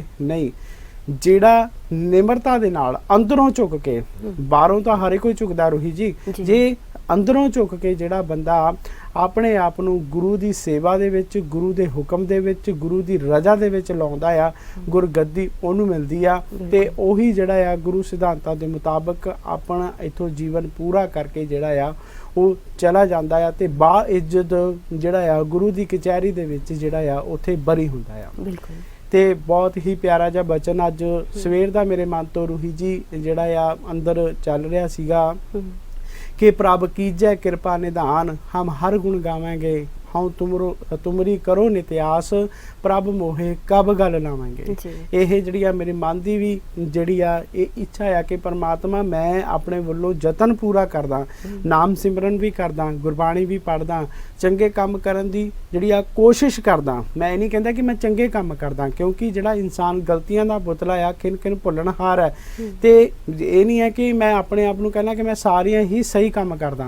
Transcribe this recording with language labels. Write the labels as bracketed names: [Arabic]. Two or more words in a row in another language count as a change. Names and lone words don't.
[Punjabi] ਨਹੀਂ, ਜਿਹੜਾ ਨਿਮਰਤਾ ਦੇ ਨਾਲ ਅੰਦਰੋਂ ਝੁਕ ਕੇ, ਬਾਹਰੋਂ ਤਾਂ ਹਰ ਕੋਈ ਝੁਕਦਾ ਰੋਹੀ ਜੀ, ਜੇ ਅੰਦਰੋਂ ਝੁਕ ਕੇ ਜਿਹੜਾ ਬੰਦਾ ਆਪਣੇ ਆਪ ਨੂੰ ਗੁਰੂ ਦੀ ਸੇਵਾ ਦੇ ਵਿੱਚ, ਗੁਰੂ ਦੇ ਹੁਕਮ ਦੇ ਵਿੱਚ, ਗੁਰੂ ਦੀ ਰਜ਼ਾ ਦੇ ਵਿੱਚ ਲਾਉਂਦਾ ਆ, ਗੁਰਗੱਦੀ ਉਹਨੂੰ ਮਿਲਦੀ ਆ, ਤੇ ਉਹੀ ਜਿਹੜਾ ਆ ਗੁਰੂ ਸਿਧਾਂਤਾਂ ਦੇ ਮੁਤਾਬਕ ਆਪਣਾ ਇੱਥੋਂ ਜੀਵਨ ਪੂਰਾ ਕਰਕੇ ਜਿਹੜਾ ਆ ਉਹ ਚਲਾ ਜਾਂਦਾ ਆ, ਤੇ ਬਾ ਇੱਜ਼ਤ ਜਿਹੜਾ ਆ ਗੁਰੂ ਦੀ ਕਚਹਿਰੀ ਦੇ ਵਿੱਚ ਜਿਹੜਾ ਆ ਉੱਥੇ ਬਰੀ ਹੁੰਦਾ ਆ। ਬਿਲਕੁਲ। ਤੇ ਬਹੁਤ ਹੀ ਪਿਆਰਾ ਜਿਹਾ ਬਚਨ ਅੱਜ ਸਵੇਰ ਦਾ ਮੇਰੇ ਮਨ ਤੋਂ ਰੂਹੀ ਜੀ ਜਿਹੜਾ ਆ ਅੰਦਰ ਚੱਲ ਰਿਹਾ ਸੀਗਾ कि [Braj] ਪ੍ਰਭ ਕੀਜੈ ਕ੍ਰਿਪਾ ਨਿਧਾਨ, ਹਮ ਹਰ ਗੁਣ ਗਾਵੇਂਗੇ, ਹਮ ਤੁਮਰੀ ਕਰੋ ਨਿਤ੍ਯਾਸ, ਪ੍ਰਭ ਮੋਹੇ ਕਬ ਗਲ ਲਾਵਾਂਗੇ। [Punjabi] ਇਹ ਜਿਹੜੀ ਆ ਮੇਰੇ ਮਨ ਦੀ ਵੀ ਜਿਹੜੀ ਆ ਇਹ ਇੱਛਾ ਆ ਕਿ ਪਰਮਾਤਮਾ ਮੈਂ ਆਪਣੇ ਵੱਲੋਂ ਯਤਨ ਪੂਰਾ ਕਰਦਾ, ਨਾਮ ਸਿਮਰਨ ਵੀ ਕਰਦਾ, ਗੁਰਬਾਣੀ ਵੀ ਪੜ੍ਹਦਾ, ਚੰਗੇ ਕੰਮ ਕਰਨ ਦੀ ਜਿਹੜੀ ਆ ਕੋਸ਼ਿਸ਼ ਕਰਦਾ। ਮੈਂ ਇਹ ਨਹੀਂ ਕਹਿੰਦਾ ਕਿ ਮੈਂ ਚੰਗੇ ਕੰਮ ਕਰਦਾ, ਕਿਉਂਕਿ ਜਿਹੜਾ ਇਨਸਾਨ ਗਲਤੀਆਂ ਦਾ ਪੁਤਲਾ ਆ, ਕਿਨ ਭੁੱਲਣਹਾਰ ਹੈ, ਤੇ ਇਹ ਨਹੀਂ ਹੈ ਕਿ ਮੈਂ ਆਪਣੇ ਆਪ ਨੂੰ ਕਹਿਣਾ ਕਿ ਮੈਂ ਸਾਰੀਆਂ ਹੀ ਸਹੀ ਕੰਮ ਕਰਦਾ।